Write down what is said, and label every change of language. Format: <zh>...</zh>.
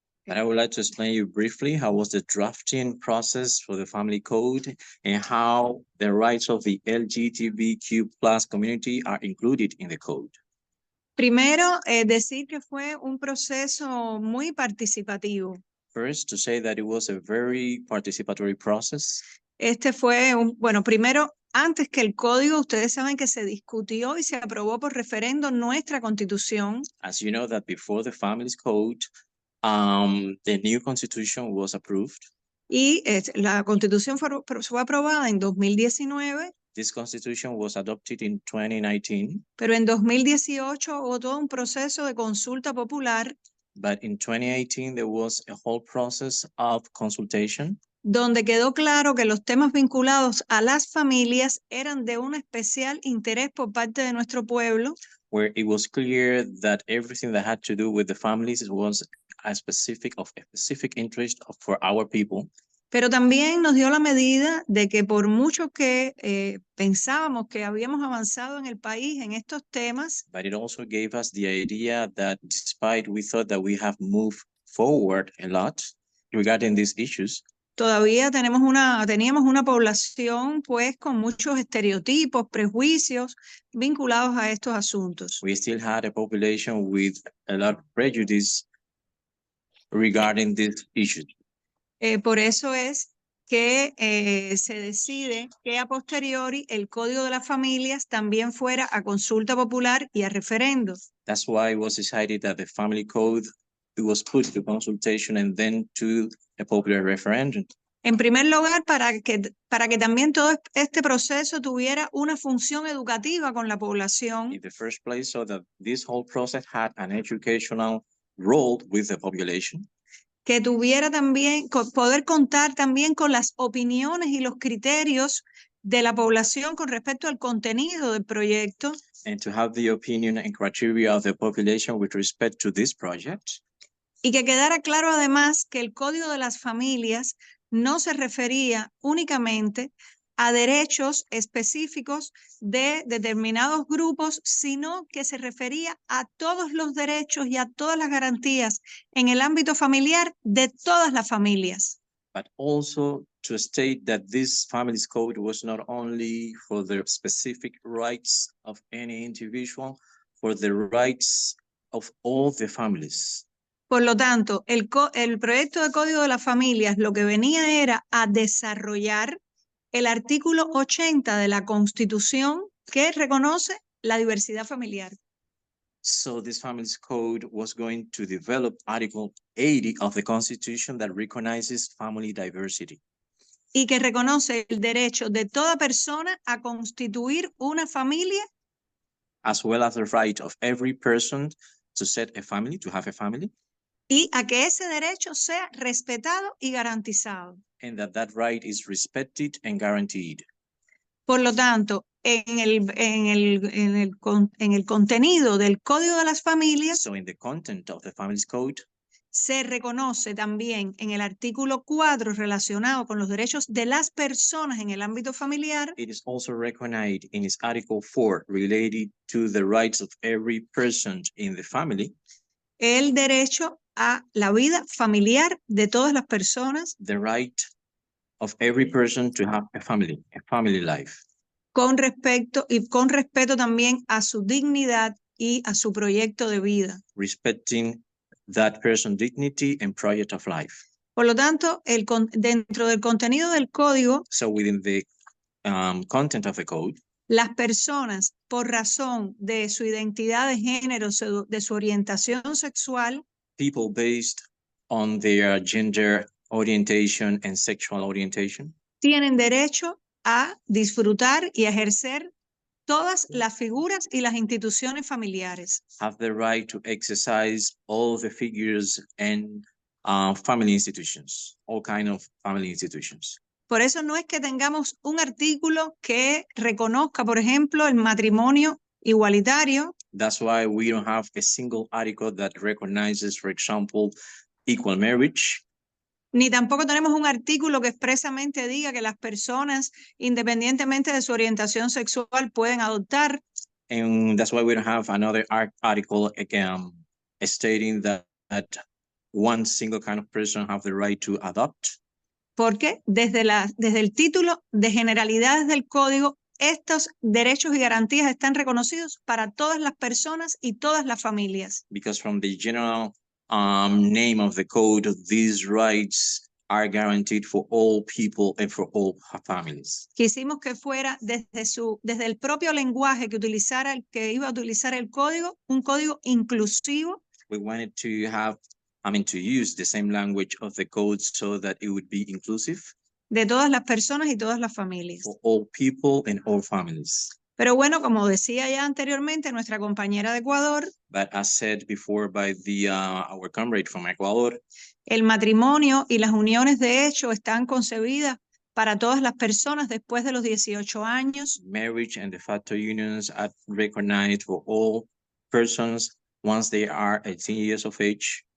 <en>But I would like to explain you briefly how was the drafting process for the family code and how the rights of the LGBTQ+ community are included in the code.</en> <es>Primero, decir que fue un proceso muy participativo.</es> <en>First, to say that it was a very participatory process.</en> <es>Este fue bueno, primero, antes que el código, ustedes saben que se discutió y se aprobó por referendo nuestra Constitución.</es> <en>As you know that before the Families Code, the new Constitution was approved.</en> <es>Y la Constitución fue aprobada en 2019.</es> <en>This Constitution was adopted in 2019.</en> <es>Pero en 2018 hubo todo un proceso de consulta popular.</es> <en>But in 2018, there was a whole process of consultation.</en> <es>Donde quedó claro que los temas vinculados a las familias eran de un especial interés por parte de nuestro pueblo.</es> <en>Where it was clear that everything that had to do with the families was of a specific interest for our people.</en> <es>Pero también nos dio la medida de que por mucho que pensábamos que habíamos avanzado en el país en estos temas,</es> <en>but it also gave us the idea that despite we thought that we have moved forward a lot regarding these issues,</en> <es>todavía teníamos una población pues con muchos estereotipos, prejuicios vinculados a estos asuntos.</es> <en>We still had a population with a lot of prejudice regarding these issues.</en> <es>Por eso es que se decide que a posteriori el Código de las Familias también fuera a consulta popular y a referendo.</es> <en>That's why it was decided that the Family Code was put to consultation and then to a popular referendum.</en> <es>En primer lugar, para que también todo este proceso tuviera una función educativa con la población.</es> <en>In the first place, so that this whole process had an educational role with the population.</en> <es>Que tuviera también, poder contar también con las opiniones y los criterios de la población con respecto al contenido del proyecto.</es> <en>And to have the opinion and criteria of the population with respect to this project.</en> <es>Y que quedara claro además que el Código de las Familias no se refería únicamente a derechos específicos de determinados grupos, sino que se refería a todos los derechos y a todas las garantías en el ámbito familiar de todas las familias.</es> <en>But also to state that this Families Code was not only for the specific rights of any individual, for the rights of all the families.</en> <es>Por lo tanto, el proyecto de Código de las Familias lo que venía era a desarrollar el artículo 80 de la Constitución que reconoce la diversidad familiar.</es> <en>So this family's code was going to develop Article 80 of the Constitution that recognizes family diversity,</en> <es>Y que reconoce el derecho de toda persona a constituir una familia</es> <en>as well as the right of every person to set a family, to have a family,</en> <es>y a que ese derecho sea respetado y garantizado.</es> <en>and that right is respected and guaranteed.</en> <es>Por lo tanto, en el contenido del Código de las Familias</es> <en>So in the content of the family's code,</en> <es>se reconoce también en el artículo 4 relacionado con los derechos de las personas en el ámbito familiar</es> <en>it is also recognized in its Article 4 related to the rights of every person in the family,</en> <es>el derecho a la vida familiar de todas las personas</es> <en>the right of every person to have a family life,</en> <es>con respeto también a su dignidad y a su proyecto de vida.</es> <en>respecting that person's dignity and project of life.</en> <es>Por lo tanto, dentro del contenido del código,</es> <en>So within the content of the code,</en> <es>las personas, por razón de su identidad de género, de su orientación sexual,</es> <en>people based on their gender orientation and sexual orientation</en> <es>tienen derecho a disfrutar y a ejercer todas las figuras y las instituciones familiares.</es> <en>have the right to exercise all the figures and family institutions, all kind of family institutions.</en> <es>Por eso no es que tengamos un artículo que reconozca, por ejemplo, el matrimonio igualitario,</es> <en>That's why we don't have a single article that recognizes, for example, equal marriage,</en> <es>ni tampoco tenemos un artículo que expresamente diga que las personas, independientemente de su orientación sexual, pueden adoptar.</es> <en>and that's why we don't have another article stating that one single kind of person have the right to adopt.</en> <es>Porque desde el título de generalidades del código, estos derechos y garantías están reconocidos para todas las personas y todas las familias.</es> <en>Because from the general name of the code, these rights are guaranteed for all people and for all families.</en> <es>Quisimos que fuera desde el propio lenguaje que iba a utilizar el código, un código inclusivo.</es> <en>We wanted to have, to use the same language of the code so that it would be inclusive</en> <es>De todas las personas y todas las familias.</es> <en>for all people and all families.</en> <es>Pero bueno, como decía ya anteriormente nuestra compañera de Ecuador,</es> <en>But as said before by our comrade from Ecuador,</en> <es>el matrimonio y las uniones de hecho están concebidas para todas las personas después de los 18 años.</es> <en>marriage and de facto unions are recognized for all persons once they are 18 years of age.</en>